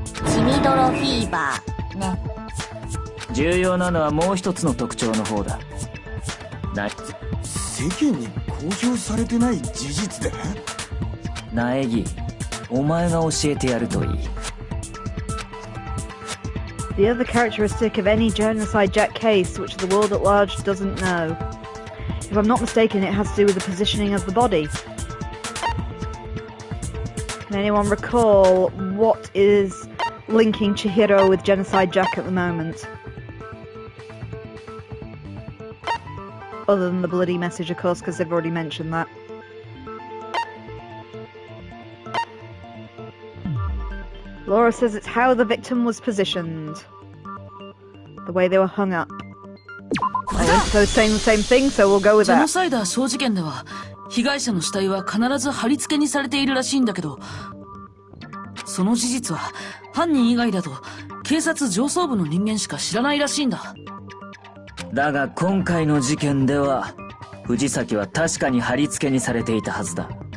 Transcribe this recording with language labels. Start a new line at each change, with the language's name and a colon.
Japanese: 血みどろフィーバーね。重要なのはもう一つの特徴の方だ。世間に公表されてない事実で？苗木、お前が教えてやるといい。
English: The other characteristic of any Genocide Jack case, which the world at large doesn't know. If I'm not mistaken, it has to do with the positioning of the body. Can anyone recall what is linking Chihiro with Genocide Jack at the moment? Other than the bloody message, of course, because they've already mentioned that. Laura says it's how the victim was positioned. The way they were hung up. So saying the same thing, so we'll go with
Japanese: ジェノ
English: that.
Japanese: サイダーショー事件では被害者の死体は必ず貼り付けにされているらしいんだけど、その事実は犯人以外だと警察上層部の人間しか知らないらしいんだ。だが今回の事件では藤崎は確かに貼り付けにされていたはずだ。